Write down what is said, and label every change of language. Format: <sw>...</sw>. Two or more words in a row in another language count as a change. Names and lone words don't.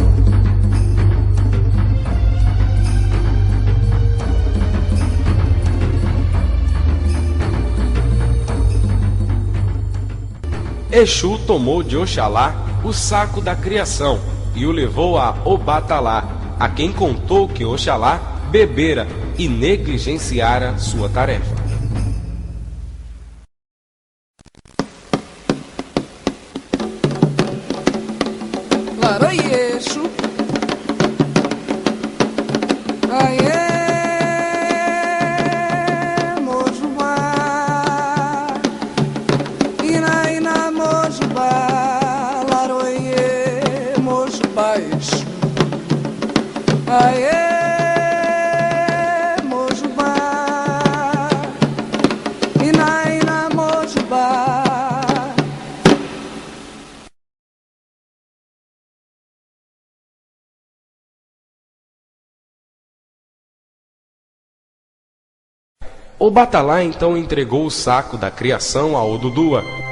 <pt>Exu tomou de Oxalá o saco da criação e o levou a Obatalá, a quem contou que Oxalá bebera e negligenciara sua tarefa. Exu,</pt> <yo>Aiê, Mojubá, Ina Mojubá, Laroiê, Mojubá, Exu, Aiê, Mojubá, Ina Mojubá.</yo> <pt>Obatalá então entregou o saco da criação a Odudua.</pt>